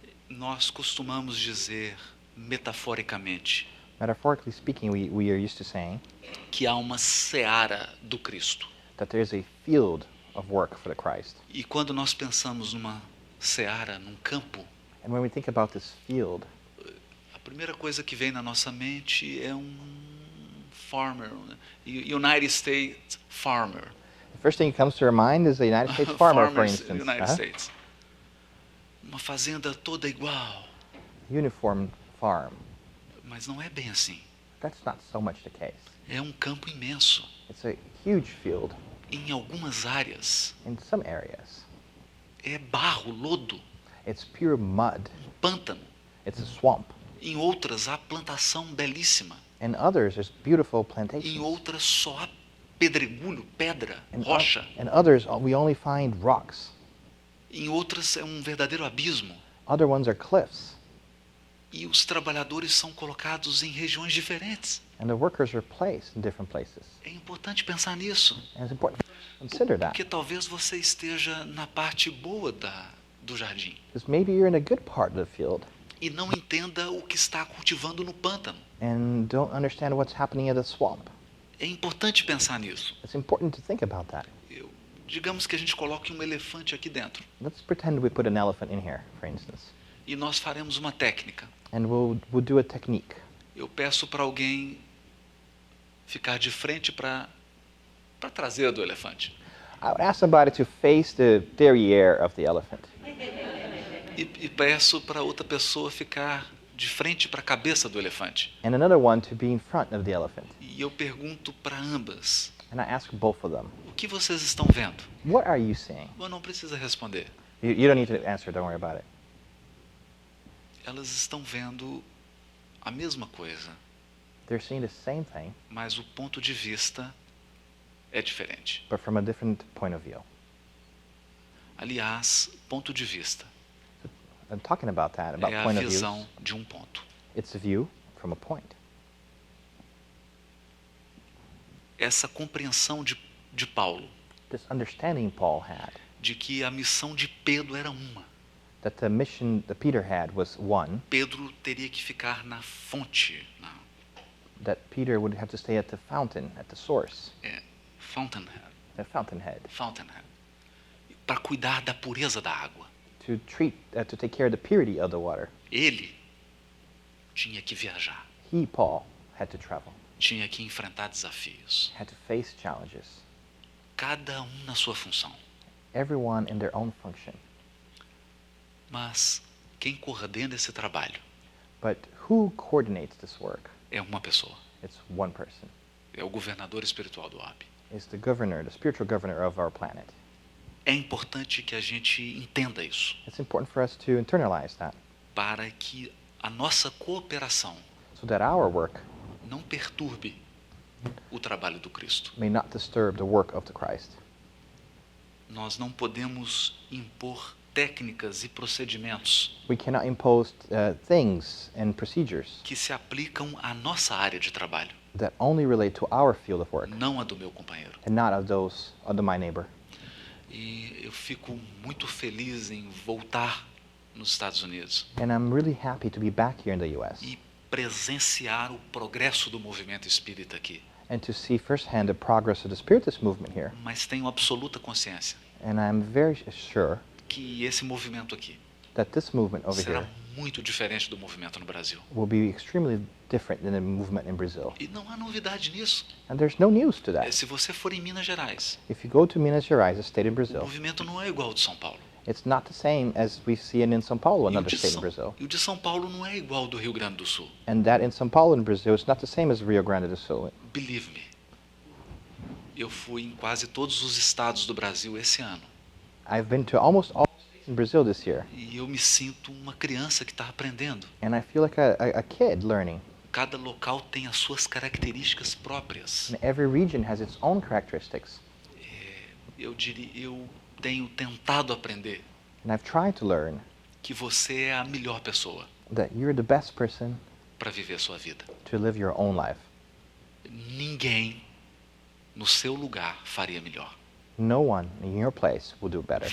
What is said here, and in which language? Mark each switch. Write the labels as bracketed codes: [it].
[pt] Nós costumamos dizer, metaforicamente, [en] Metaphorically speaking, we are used to saying [pt] que há uma seara do Cristo. [en] that there's a field of work for the Christ. [pt] E quando nós pensamos numa seara, num campo, [en] And when we think about this field, [pt] a primeira coisa que vem na nossa mente é um [en] farmer, United States farmer. the first thing that comes to our mind is the United States farmer, for Farmers, instance. United Uh-huh. States. [pt] Uma fazenda toda igual, [en] Uniform farm. [pt] mas não é bem assim. [en] That's not so much the case. [pt] É um campo imenso. [en] It's a huge field [pt] Em algumas áreas [en] in some areas. [pt] é barro, lodo, [en] It's pure mud. [pt] pântano. [en] It's a swamp. [pt] Em outras há plantação belíssima. [en] In others, there's beautiful [pt] Em [en] plantations. [pt] outras só há pedregulho, pedra, [en] In, [pt] rocha. [en] in others, we only find rocks. [pt] Em outras é um verdadeiro abismo. [en] Other ones are cliffs. [pt] E os trabalhadores são colocados em regiões diferentes. [en] And the workers are placed in different places. [pt] É importante pensar nisso, [en] And it's important to consider that. [pt] porque talvez você esteja na parte boa do jardim [en] Because maybe you're in a good part of the field [pt] e não entenda o que está cultivando no pântano. [en] and don't understand what's happening at the swamp. [pt] É importante pensar nisso. [en] It's important to think about that. [pt] Digamos que a gente coloque um elefante aqui dentro [en] Let's pretend we put an elephant in here, for instance. [pt] e nós faremos uma técnica. [en] And we'll do a technique. [pt] Eu peço para alguém ficar de frente para a traseira do elefante. [en] I would ask somebody to face the derriere of the elephant. [pt] E peço para outra pessoa ficar de frente para a cabeça do elefante. [en] And another one to be in front of the elephant. [pt] E eu pergunto para ambas, [en] And I ask both of them, [pt] o que vocês estão vendo? [en] what are you seeing? [pt] Mas não precisa responder. [en] You don't need to answer, don't worry about it. [pt] Elas estão vendo a mesma coisa, [en] They're seeing the same thing, [pt] mas o ponto de vista é diferente. [en] but from a different point of view. [pt] Aliás, ponto de vista [en] I'm talking about that, about [pt] é a [en] point of views. [pt] visão de um ponto. [en] It's a view from a point. [pt] Essa compreensão de Paulo, [en] This understanding Paul had, [pt] de que a missão de Pedro era uma. [en] that the mission that Peter had was one, [pt] Pedro teria que ficar na fonte, [en] that Peter would have to stay at the fountain, at the source, fountainhead, the fountainhead, [pt] para cuidar da pureza da água. [en] to take care of the purity of the water. [pt] Ele tinha que viajar, [en] He, Paul, had to travel, [pt] tinha que enfrentar desafios, [en] had to face challenges, [pt] cada um na sua função. [en] everyone in their own function. [pt] Mas quem coordena esse trabalho [en] But who coordinates this work? [pt] é uma pessoa, [en] It's one person. [pt] é o governador espiritual do orbe. [en] It's the governor, the spiritual governor of our planet. [pt] É importante que a gente entenda isso, [en] It's important for us to internalize that [pt] para que a nossa cooperação [en] so that our work [pt] não perturbe o trabalho do Cristo. [en] may not disturb the work of the Christ. [pt] Nós não podemos impor técnicas e procedimentos [en] We cannot impose things and procedures [pt] que se aplicam à nossa área de trabalho, [en] that only relate to our field of work [pt] não a do meu companheiro. [en] and not of those of my neighbor. [pt] E eu fico muito feliz em voltar nos Estados Unidos [en] And I'm really happy to be back here in the U.S. [pt] e presenciar o progresso do movimento espírita aqui. [en] and to see firsthand the progress of the Spiritist movement here. [pt] Mas tenho absoluta consciência [en] And I'm very sure [pt] que esse movimento aqui [en] that this movement over [pt] será [en] here [pt] muito diferente do movimento no Brasil. [en] will be extremely different than the movement in Brazil. [pt] E não há novidade nisso. [en] And there's no news to that. [pt] Se você for em Minas Gerais, [en] If you go to Minas Gerais, a state in [pt] o [en] Brazil, [pt] movimento não é igual ao de São Paulo. [en] it's not the same as we see it in São Paulo, [pt] E o [en] another [pt] de [en] state in [pt] São, [en] Brazil. [pt] e o de São Paulo não é igual ao do Rio Grande do Sul. [en] And that in São Paulo in Brazil is not the same as Rio Grande do Sul. Believe me. [pt] Eu fui em quase todos os estados do Brasil esse ano. [en] I've been to almost all states in Brazil this year, [pt] E eu me sinto uma criança que está aprendendo. [en] and I feel like a kid learning. [pt] Cada local tem as suas características próprias. [en] And every region has its own characteristics. [pt] Eu tenho tentado aprender [en] And I've tried to learn [pt] que você é a melhor pessoa [en] that you're the best person [pt] para viver a sua vida. [en] to live your own life. [pt] Ninguém no seu lugar faria melhor. [en] No one in your place will do better.